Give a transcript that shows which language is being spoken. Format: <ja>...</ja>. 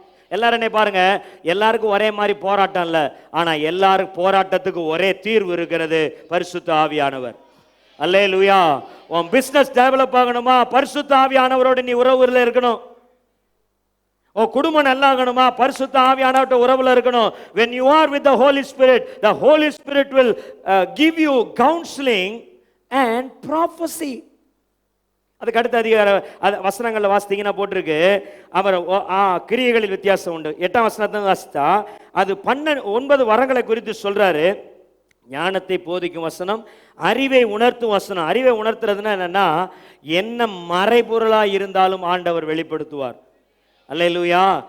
<ta>எல்லாரும் என்ன பாருங்க, எல்லாருக்கும் ஒரே மாதிரி போராட்டம் இல்லை, ஆனால் எல்லாரும் போராட்டத்துக்கு ஒரே தீர்வு இருக்கிறது, பரிசுத்த ஆவியானவர். அல்லேலூயா. உன் பிசினஸ் டெவலப் ஆகணுமா, பரிசுத்த ஆவியானவரோட நீ உறவுல இருக்கணும். உன் குடும்பம் நல்லா ஆகணுமா, பரிசுத்த ஆவியானவரோட உறவுல இருக்கணும்.</ta> <en>when you are with the holy spirit, the holy spirit will give you counseling and prophecy.</en> <ta>அதுக்கு அடுத்த அதிகார வசனங்களில் வாசித்தீங்கன்னா போட்டிருக்கு, அவர் கிரியைகளில் வித்தியாசம் உண்டு. 8ஆம் வசனத்தை வாசித்தா அது 9 வரங்களை குறித்து சொல்றாரு. ஞானத்தை போதிக்கும் வசனம், அறிவை உணர்த்தும் வசனம். அறிவை உணர்த்துறதுன்னா என்னன்னா, என்ன மறைபொருளாக இருந்தாலும் ஆண்டவர் வெளிப்படுத்துவார். அல்லேலூயா.</ta>